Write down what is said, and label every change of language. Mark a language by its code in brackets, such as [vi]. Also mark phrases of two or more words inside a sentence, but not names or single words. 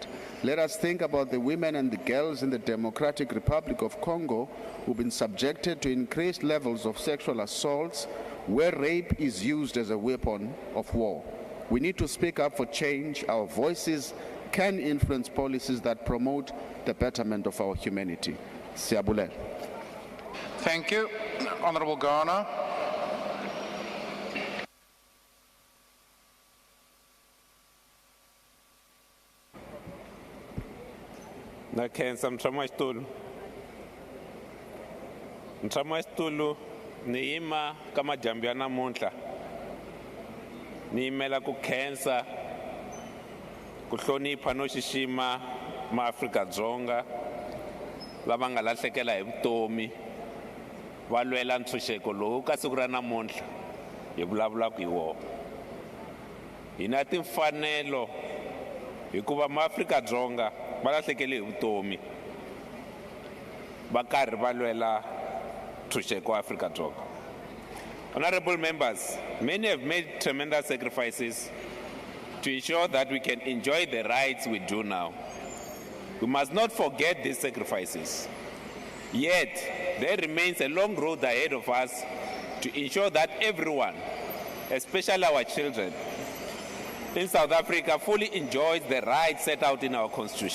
[en] Let us think about the women and the girls in the Democratic Republic of Congo who've been subjected to increased levels of sexual assaults, where rape is used as a weapon of war. We need to speak up for change. Our voices can influence policies that promote the betterment of our humanity. Siyabulela. Thank you. Honourable Garner. [ts] Nakhensa mtshama xitulu ni yima ka madyambu ya namuntlha ni yimela ku khensa ku hlonipha no xixima maAfrika-Dzonga lava nga lahlekela hi vutomi va lwela ntshunxeko lowu ka siku ra namuntlha hi vulavulaka hi wona. Hi na timfanelo hikuva maAfrika-Dzonga va lahlekele hi vutomi va karhi va lwela ntshunxeko wa Afrika-Dzonga. [en] Honorable members, many have made tremendous sacrifices to ensure that we can enjoy the rights we do now. We must not forget these sacrifices. Yet, there remains a long road ahead of us to ensure that everyone, especially our children, in South Africa fully enjoys the rights set out in our Constitution.